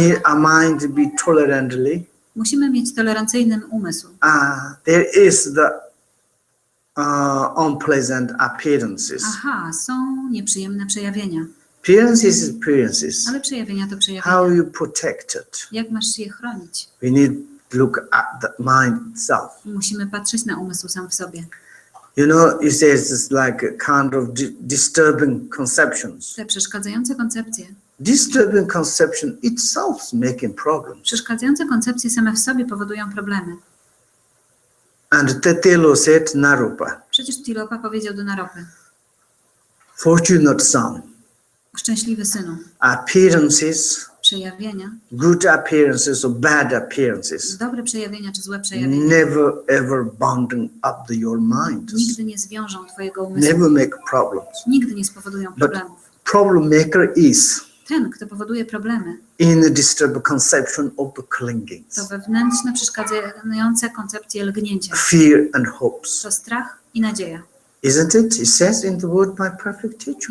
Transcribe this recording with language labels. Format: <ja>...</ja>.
<en>need a mind to be tolerantly.</en> <pl>Musimy mieć tolerancyjny umysł.</pl> <en>There is the unpleasant appearances.</en> <pl>Aha, są nieprzyjemne przejawienia,</pl> <en>Appearances is appearances.</en> <pl>ale przejawienia to</pl> <en>How</en> <pl>przejawienia.</pl> <en>you protect it.</en> <pl>Jak masz je chronić?</pl> <en>We need to look at the mind itself.</en> <pl>Musimy patrzeć na umysł sam w sobie.</pl> <en>You know, it says it's like a kind of disturbing conceptions.</en> <pl>Te przeszkadzające koncepcje,</pl> <en>Disturbing conception itself is making problems.</en> <pl>przeszkadzające koncepcje same w sobie powodują problemy.</pl> <en>And Tetelo said, Narupa,</en> <pl>Przecież Tilopa powiedział do Naropy,</pl> <en>fortunate son,</en> <pl>szczęśliwy synu,</pl> <en>appearances,</en> <pl>przejawienia,</pl> <en>good appearances or bad appearances,</en> <pl>dobre przejawienia czy złe przejawienia</pl> <en>never ever bonding up your mind.</en> <pl>nigdy nie zwiążą twojego umysłu,</pl> <en>Never make problems.</en> <pl>nigdy nie spowodują problemów.</pl> <en>Problem maker is</en> <pl>Ten, kto powoduje problemy,</pl> <en>in the disturbed conception of the clingings,</en> <pl>to wewnętrzne, przeszkadzające koncepcje lgnięcia.</pl> <en>fear and hopes.</en> <pl>To strach i nadzieja.</pl> <en>Isn't it? It says in the word my perfect teacher.</en>